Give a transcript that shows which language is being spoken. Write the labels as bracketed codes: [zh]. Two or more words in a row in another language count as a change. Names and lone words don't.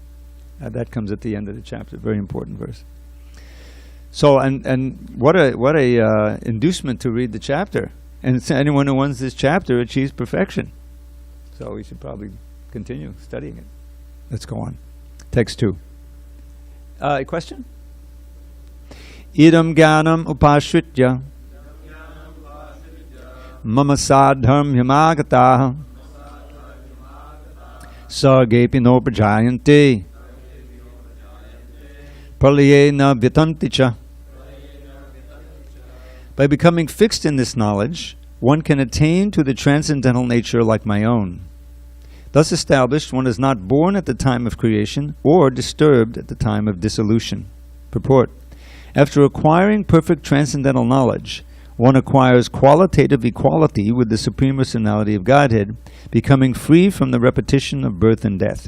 [en] That comes at the end of the chapter, very important verse. So, and what a inducement to read the chapter. And anyone who wants this chapter achieves perfection. So we should probably continue studying it. Let's go on. Text 2. A question? [sa] Idam jnanam upashritya mama sadharm yamagataha sargepi nopajayanti pralayena vitanticha. [en] By becoming fixed in this knowledge, one can attain to the transcendental nature like my own. Thus established, one is not born at the time of creation or disturbed at the time of dissolution. Purport. After acquiring perfect transcendental knowledge, one acquires qualitative equality with the Supreme Personality of Godhead, becoming free from the repetition of birth and death.